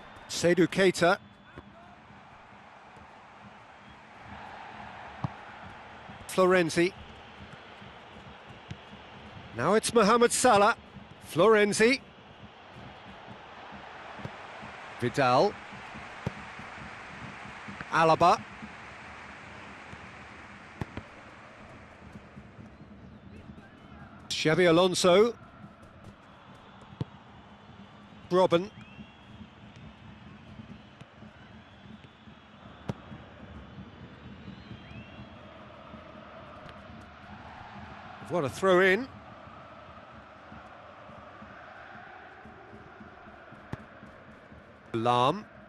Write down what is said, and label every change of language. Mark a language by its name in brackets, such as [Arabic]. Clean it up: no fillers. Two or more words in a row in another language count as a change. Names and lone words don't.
[English] Seydou Keita. Florenzi. Now it's Mohamed Salah. Florenzi. Vidal. Alaba. Xabi Alonso. Robben. What a throw in. Lam.